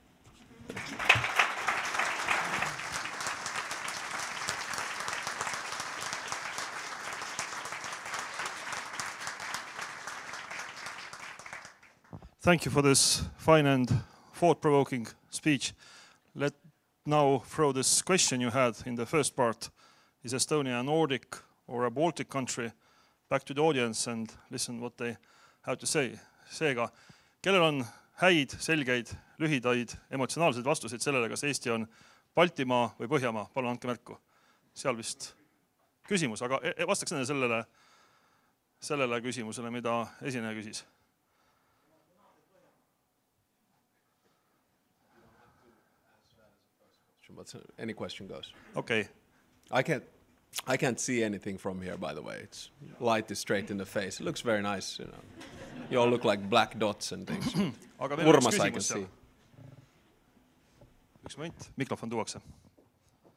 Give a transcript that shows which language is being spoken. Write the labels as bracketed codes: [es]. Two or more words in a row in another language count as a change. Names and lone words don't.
[en] Thank you for this fine and thought-provoking speech. Let now throw this question you had in the first part. Is Estonia a Nordic or a Baltic country? Back to the audience and listen what they have to say. [et] Seega, kellel on häid, selgeid, lühidaid, emotsionaalseid vastuseid sellele, kas Eesti on Baltimaa või Põhjamaa? Palun andke märku. Seal vist küsimus, aga vastaks enne sellele küsimusele, mida esineja küsis. [en] But any question goes. Okay. I can't see anything from here, by the way. It's light is straight in the face. It looks very nice, you know. You all look like black dots and things. Urmas, I can see. [et] Üks moment, mikrofon tuuakse.